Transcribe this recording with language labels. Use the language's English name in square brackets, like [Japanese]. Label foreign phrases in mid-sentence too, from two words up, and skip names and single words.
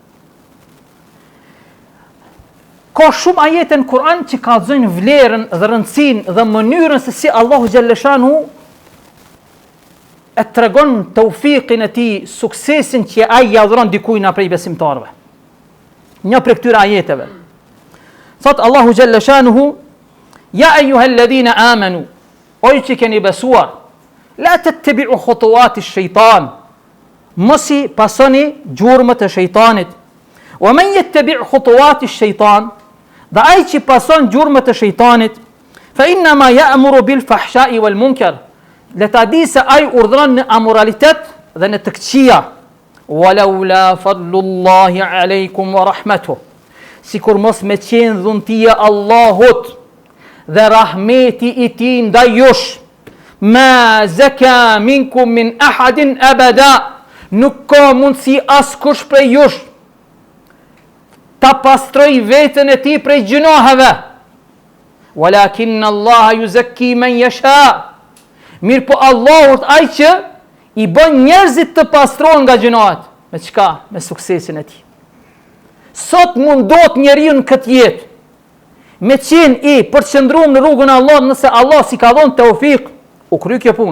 [Albanian] Ka shumë ajete në Kur'an që kallëzojnë vlerën dhe rëndësinë dhe mënyrën se si Allahu xhalleshanu e tregon tawfiqin e tij, suksesin që ai ja dhuron dikujt nga prej besimtarëve. Një prej këtyre ajeteve. Thot Allahu xhalleshanu: [Arabic] يا أيها الذين آمنوا, [Albanian] oj që keni besuar, [Arabic] لا تتبعوا خطوات الشيطان. [Albanian] Mos I pasoni gjurmët e shejtanit. [Arabic] ومن يتبع خطوات الشيطان, [Albanian] dhe ai që pason gjurmët e shejtanit, [Arabic] فإن ما يأمر بالفحشاء والمنكر. [Albanian] Le ta di se ai urdhron në amoralitet dhe në të këqija. [Arabic] ولولا فضل الله عليكم ورحمته. [Albanian] Sikur mos me qenë dhuntia Allahut dhe rahmeti I Tij ndaj jush, [Arabic] ما زكى منكم من أحد أبدا. [Albanian] Nuk ka mundësi askush prej jush ta pastroj veten e tij prej gjinohave. [Arabic] ولكن الله يزكي من يشاء. [Albanian] Mirë po Allah është ai që I bën njerëzit të pastrohen nga gjinohat. Me çka? Me suksesin e tij. Sot mundot njeriu në këtë jetë me qenë I përqendruar në rrugën e Allahut, nëse Allah si ka dhënë teufik, u kry kjo punë.